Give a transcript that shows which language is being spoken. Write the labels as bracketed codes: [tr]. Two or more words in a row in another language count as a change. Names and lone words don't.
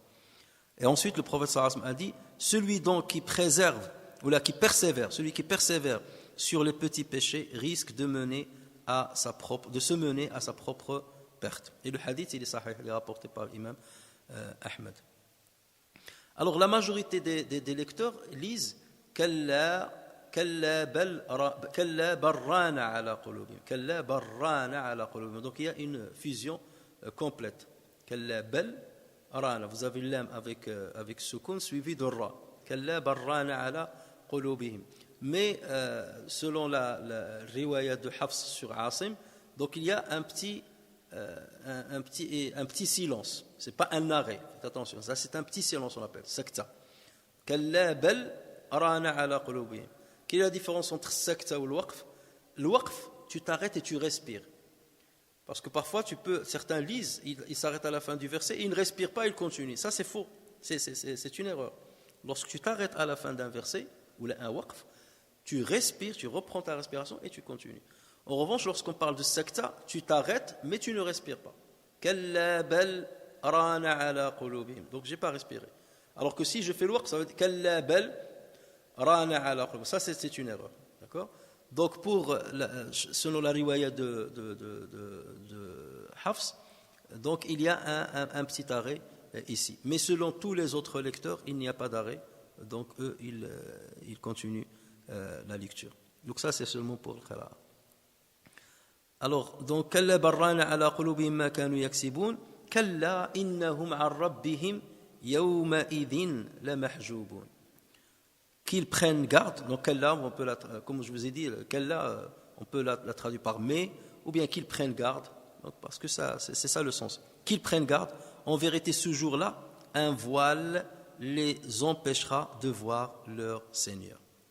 [fr] Et ensuite, le prophète [ar] صلى الله عليه وسلم [fr] a dit: celui donc qui préserve, ou là qui persévère, celui qui persévère sur les petits péchés risque de se mener à sa propre perte. Et le hadith, il est sahih, il est rapporté par l'imam Ahmed. Alors la majorité des lecteurs lisent [ar] كلا بل ران على قلوبهم. كلا بل ران على قلوبهم. [fr] Donc il y a une fusion complète. [ar] كلا بل ران. [fr] Vous avez l'âme avec sukun suivi de ra. [ar] كلا بل ران على قلوبهم. [fr] Mais selon la riwaya de Hafs sur Asim, donc il y a un petit silence. C'est pas un arrêt. Faites attention. Ça c'est un petit silence, on appelle sakta. [ar] كلا بل ران على قلوبهم. [fr] Quelle est la différence entre sakta ou le waqf? Le waqf, tu t'arrêtes et tu respires. Parce que parfois certains lisent, ils s'arrêtent à la fin du verset et ils ne respirent pas, ils continuent. Ça c'est faux. C'est une erreur. Lorsque tu t'arrêtes à la fin d'un verset ou un waqf, tu respires, tu reprends ta respiration et tu continues. En revanche, lorsqu'on parle de sakta, tu t'arrêtes, mais tu ne respires pas. [ar] كلا بل ران على قلوبهم. [fr] Donc, je n'ai pas respiré. Alors que si je fais le waqf, ça veut dire [ar] كلا بل ران على قلوبهم. [fr] Ça, c'est une erreur. D'accord? Donc, selon la riwaya de Hafs, donc il y a un petit arrêt ici. Mais selon tous les autres lecteurs, il n'y a pas d'arrêt. Donc, eux, ils continuent la lecture. Donc ça c'est seulement pour le qira'a. Alors donc [ar] كلا بل ران على قلوبهم ما كانوا يكسبون كلا إنهم عن ربهم يومئذ لمحجوبون. [fr] Qu'ils prennent garde. Donc kalla, on peut comme je vous ai dit, kalla on peut la traduire par mais, ou bien qu'ils prennent garde. Donc, parce que c'est ça le sens. Qu'ils prennent garde. En vérité, ce jour-là, un voile les empêchera de voir leur Seigneur.